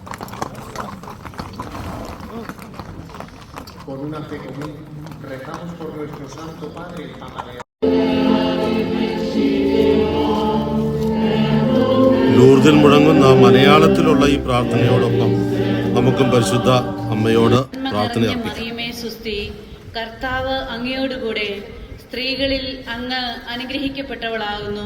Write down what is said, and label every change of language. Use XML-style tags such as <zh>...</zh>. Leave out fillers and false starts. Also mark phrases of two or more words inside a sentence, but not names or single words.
<es>Por una fe común, rezamos por nuestro Santo Padre, el Papa León.</es> <ml>ലൂർദിൽ മുഴങ്ങുന്ന മലയാളത്തിലുള്ള ഈ പ്രാർത്ഥനയോടൊപ്പം നമുക്കും പരിശുദ്ധ അമ്മയോട് പ്രാർത്ഥന അർപ്പിക്കാം. കർത്താവ് അങ്ങയോടുകൂടെ സ്ത്രീകളിൽ അങ്ങ് അനുഗ്രഹിക്കപ്പെട്ടവളാകുന്നു.</ml>